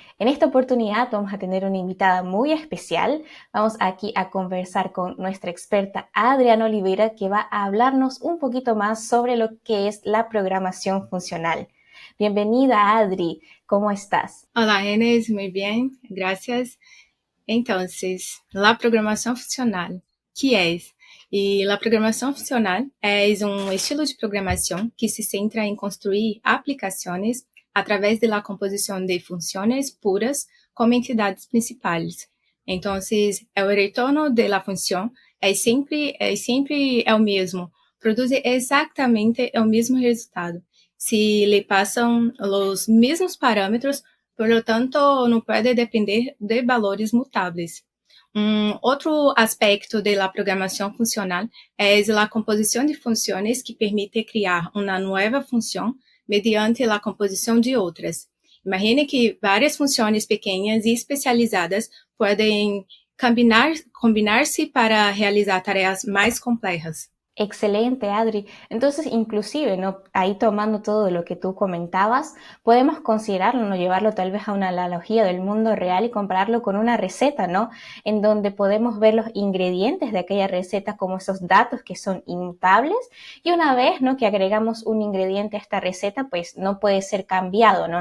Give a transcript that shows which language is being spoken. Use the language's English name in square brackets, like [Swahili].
[Spanish] En esta oportunidad vamos a tener una invitada muy especial. Vamos aquí a conversar con nuestra experta Adriana Oliveira, que va a hablarnos un poquito más sobre lo que es la programación funcional. Bienvenida, Adri. ¿Cómo estás? Olá, Enes, muy bien, gracias. Entonces, la [Portuguese] programação funcional, que é? E a programação funcional é um estilo de programação que se centra em construir aplicações através da composição de funções puras como entidades principais. Então, o retorno da função sempre é o mesmo, produz exatamente o mesmo resultado. Se lhe passam os mesmos parâmetros, [Spanish] por lo tanto, [Portuguese] não pode depender de valores mutáveis. Outro aspecto da programação funcional é a composição de funções que permite criar uma nova função mediante a composição de outras. Imagine que várias funções pequenas e especializadas podem combinar-se para realizar tarefas mais complexas. [Spanish] Excelente, Adri. Entonces, inclusive, ¿no? Ahí tomando todo lo que tú comentabas, podemos considerarlo, ¿no? Llevarlo tal vez a una analogía del mundo real y compararlo con una receta, ¿no? En donde podemos ver los ingredientes de aquella receta como esos datos que son inmutables y una vez, ¿no? que agregamos un ingrediente a esta receta, pues no puede ser cambiado, ¿no?